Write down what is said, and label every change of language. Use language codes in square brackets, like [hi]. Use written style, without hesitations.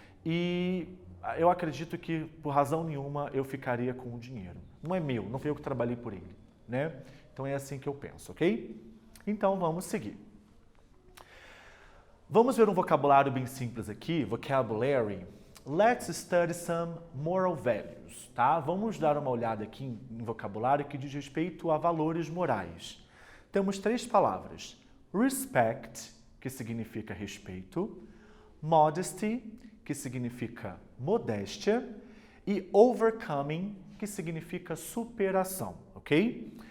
[pt] E eu acredito que, por razão nenhuma, eu ficaria com o dinheiro. Não é meu, não foi eu que trabalhei por ele, né? Então é assim que eu penso, ok? Então vamos seguir. Vamos ver um vocabulário bem simples aqui, vocabulary. [en] Let's study some moral values, tá? [pt] Vamos dar uma olhada aqui em vocabulário que diz respeito a valores morais. Temos 3 palavras. Respect, que significa respeito. Modesty, que significa modéstia. E overcoming, que significa superação, ok?